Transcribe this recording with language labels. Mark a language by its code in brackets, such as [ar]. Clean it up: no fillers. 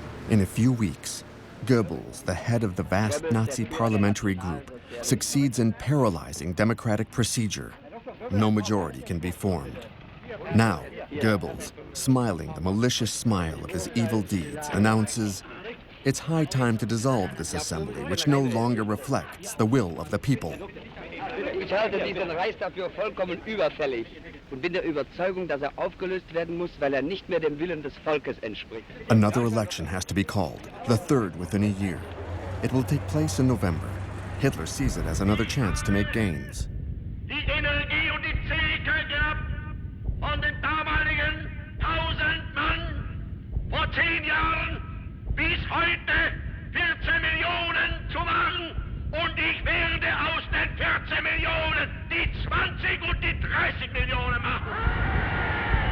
[en] In a few weeks, Goebbels, the head of the vast Nazi parliamentary group, succeeds in paralyzing democratic procedure. No majority can be formed. Now, Goebbels, smiling the malicious smile of his evil deeds, announces, "It's high time to dissolve this assembly, which no longer reflects the will of the people." [de] Ich halte diesen Reichstag für vollkommen überfällig und bin der Überzeugung, dass aufgelöst werden muss, weil nicht mehr dem Willen des Volkes entspricht. [en] Another election has to be called, the third within a year. It will take place in November. Hitler sees it as another chance to make gains. [de] Die Energie und die Zähigkeit gehabt von den damaligen 1000 Mann vor 10 Jahren bis heute 14 Millionen zu machen. Und ich werde aus den 14 Millionen die 20 und die 30 Millionen machen.